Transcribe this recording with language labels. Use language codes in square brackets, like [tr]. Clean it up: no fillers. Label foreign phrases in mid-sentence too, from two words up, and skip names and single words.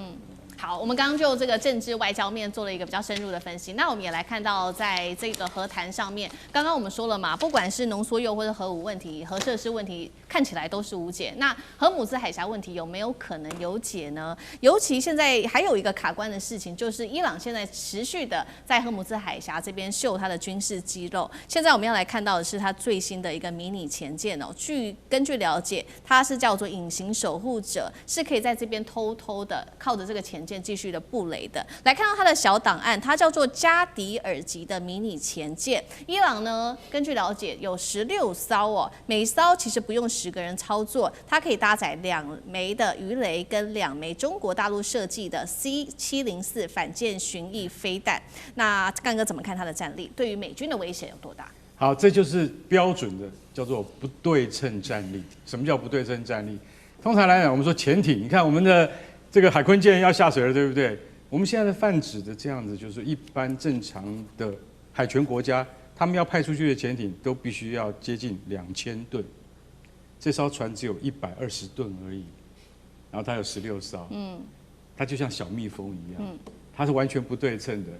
[zh] 好，我們剛刚就這個政治外交面做了一個比較深入的分析。那我們也來看到，在這個和談上面，剛剛我們說了嘛，不管是濃縮鈾或者核武問題、核設施問題，看起來都是無解。那荷姆茲海峽問題有沒有可能有解呢？尤其現在還有一個卡關的事情，就是伊朗現在持續的在荷姆茲海峽這邊秀它的軍事肌肉。現在我們要來看到的是它最新的一個迷你潛艦哦。根據了解，它是叫做隱形守護者，是可以在這邊偷偷的靠着這個潛艦繼續的布雷的。來看到它的小檔案，它叫做加迪爾級的迷你潛艦。伊朗呢，根據了解有16艘哦，每艘其實不用10個人操作，它可以搭載2枚的魚雷跟2枚中國大陸設計的 C704 反艦巡弋飛彈。那幹哥怎麼看它的戰力？對於美軍的威脅有多大？好，這就是標準的叫做不對稱戰力。什麼叫不對稱戰力？通常來講，我們說潛艇，你看我們的這個海鯤艦要下水了，对不對？我們現在的泛指的這樣子，就是一般正常的海權國家，他們要派出去的潛艇都必須要接近2000噸，這艘船只有120噸而已，然後它有16艘，它就像小蜜蜂一樣，它是完全不對稱的。